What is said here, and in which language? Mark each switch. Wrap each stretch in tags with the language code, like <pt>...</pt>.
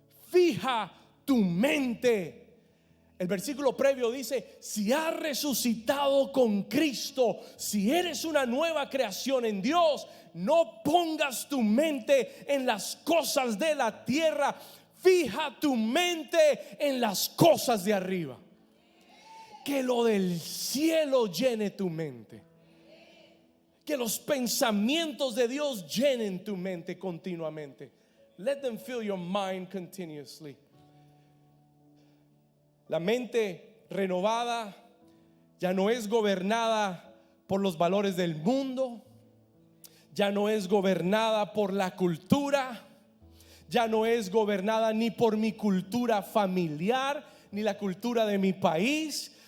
<es>Fija tu mente. El versículo previo dice: si has resucitado con Cristo, si eres una nueva creación en Dios, no pongas tu mente en las cosas de la tierra. Fija tu mente en las cosas de arriba. Que lo del cielo llene tu mente. Que los pensamientos de Dios llenen tu mente continuamente.</es> <en>Let them fill your mind continuously.</en> <es>La mente renovada ya no es gobernada por los valores del mundo, ya no es gobernada por la cultura, ya no es gobernada ni por mi cultura familiar, ni la cultura de mi país.</es>